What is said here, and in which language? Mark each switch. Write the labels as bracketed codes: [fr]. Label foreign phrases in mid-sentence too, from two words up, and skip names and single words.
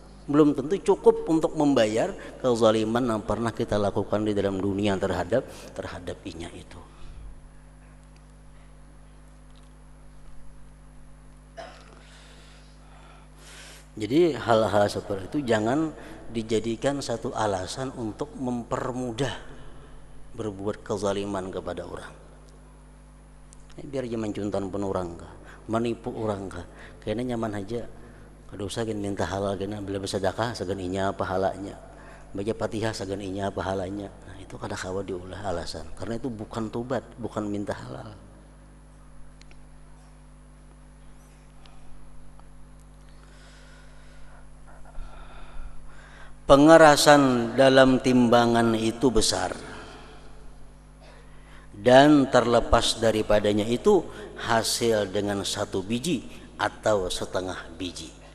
[id] Belum tentu cukup untuk membayar kezaliman yang pernah kita lakukan di dalam dunia terhadap inya itu. Jadi hal-hal seperti itu jangan dijadikan satu alasan untuk mempermudah berbuat kezaliman kepada orang. Biar jangan cuntan pun orang kah, menipu orang kah, kayaknya nyaman aja. [bjn] Kada usah minta halal kena bila bersedekah segan inya pahalanya, baca Fatihah segan inya pahalanya. Nah itu kada kawa diulah alasan, [id] karena itu bukan tobat, bukan minta halal. Pengerasan dalam timbangan itu besar, dan terlepas daripadanya itu hasil dengan 1 biji atau setengah biji.